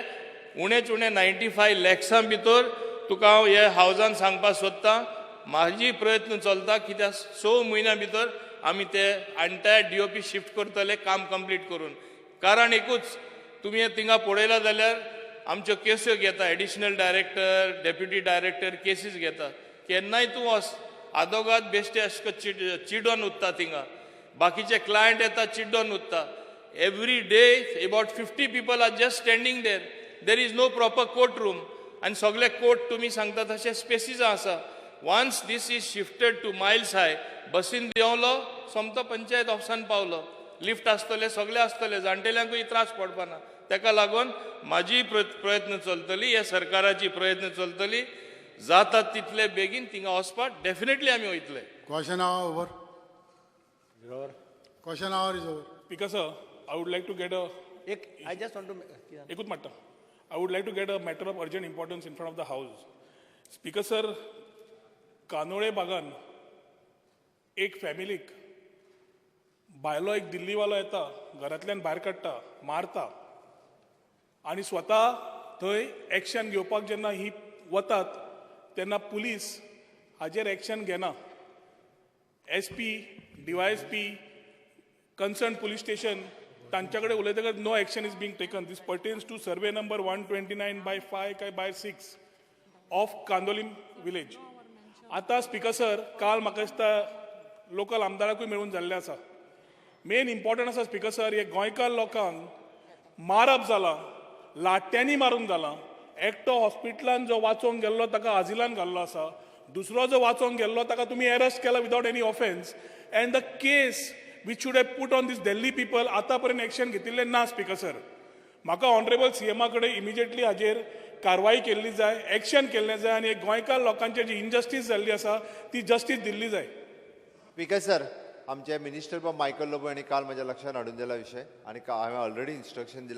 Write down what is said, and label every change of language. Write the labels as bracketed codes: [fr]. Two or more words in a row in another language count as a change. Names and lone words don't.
[kok] उणेच उणें 95 lakhs भितर तुका हांव हे हावजान सांगपाक सोदता म्हाजी प्रयत्न चलता कित्याक 6 म्हयन्या भितर आमी ते एंटायर DOP शिफ्ट करतले काम कंप्लीट करून कारण एकूच तुमी थिंगा पळयला जाल्यार आमच्यो केस्यो घेता [en] additional director deputy director [kok] केसीस घेता केन्नाय तूं वच आदोगाद बेश्टे अशें चिडोन उरता थिंगा बाकीचे क्लायंट येता चिड्डोन उरता [en] every day about 50 people are just standing there is no proper court room [kok] आनी सगळे कोर्ट तुमी सांगता तशे स्पेसीस आसा [en] once this is shifted to [kok] मायल्स हाय बसीन देंवलो सोमतो पंचायत ऑफिसान पावलो लिफ्ट आसतले सगळे आसतले जाणटेल्यांकूय त्रास पडपाना ताका लागून म्हाजी प्रयत्न चलतली ह्या सरकाराची प्रयत्न चलतली जाता तितले बेगीन थिंगा वचपाक डेफिनेटली आमी वयतले. [en] Question hour over. Question hour is over. Speaker sir, I would like to get a. I just want to. Ekut matter. I would like to get a matter of urgent importance in front of the house. Speaker sir, [kok] कानोळे बागान एक फॅमिलीक बायलो एक दिल्लीवालो येता घरांतल्यान भायर काडटा मारता आनी स्वता थंय एक्शन घेवपाक जेन्ना ही वतात तेन्ना पुलीस हाजेर एक्शन घेना. SP, DYSP, [en] concerned police station, [kok] तांच्या कडेन उलयतकच [en] no action is being taken. This pertains to survey number 129/5 काय by 6 of कांदोलीम village. [kok] आता स्पीकर सर, काल म्हाका दिसता लोकल आमदाराकूय मेळून जाल्लें आसा. [en] main important [kok] आसा स्पीकर सर, हे गोंयकार लोकांक मारप जाला, लाट्यांनी मारून जाला. एकटो हॉस्पिटलान जो वाचोंक गेल्लो ताका आजिलान घाल्लो आसा, दुसरो जो वाचोंक गेल्लो ताका तुमी अरेस्ट केला [en] without any offence. and the case which should have put on this Delhi people [kok] आतापर्यंत एक्शन घेतिल्लें ना स्पीकर सर. म्हाका ऑनरेबल CM कडेन इमिजिएटली हाजेर कारवाई केल्ली जाय, एक्शन केल्लें जाय आनी गोंयकार लोकांचेर जी इनजस्टीस जाल्ली आसा ती जस्टीस दिल्ली जाय. स्पीकर सर, आमचे मिनिस्टर बाब मायकल लोबो हांणी काल म्हज्या लक्षांत हाडून दिला विशय आनी हांवें [en] already instruction [kok] दिला.